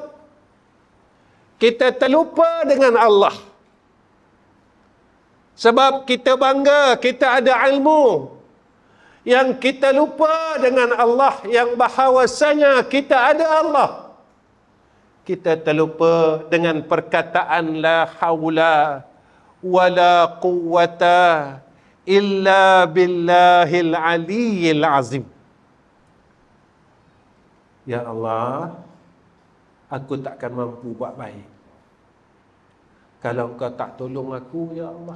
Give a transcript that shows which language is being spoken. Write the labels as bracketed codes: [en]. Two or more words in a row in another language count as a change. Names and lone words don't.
[ms] Kita terlupa dengan Allah. Sebab kita bangga, kita ada ilmu. Yang kita lupa dengan Allah, yang bahawasanya kita ada Allah. Kita terlupa dengan perkataan [ar] لا حول ولا قوة إلا بالله العلي العظيم. يا الله, [ms] aku takkan mampu buat baik kalau Engkau tak tolong aku, [ar] يا الله.